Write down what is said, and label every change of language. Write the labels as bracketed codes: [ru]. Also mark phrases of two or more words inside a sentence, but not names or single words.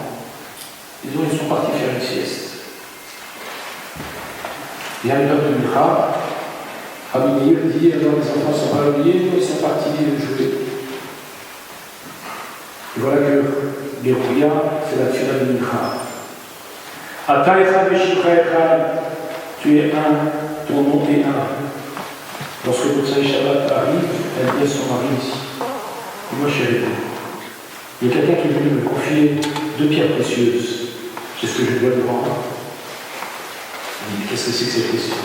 [fr] Ils sont partis faire une sieste. Il y a une heure de Mincha. Rabbi Meir dit alors les enfants sont pas oubliés, ils sont partis jouer. Et voilà que Gerouya fait la tfila de Mincha. [he] אתה אחד ושמך אחד, [fr] tu es un, ton nom est un. Lorsque [he] מוצאי שבת [fr] arrive, elle dit à son mari ici. Et moi, je suis avec vous. Il y a quelqu'un qui est venu me confier 2 pierres précieuses. C'est ce que je dois lui rendre. Il dit, qu'est-ce que c'est que cette question?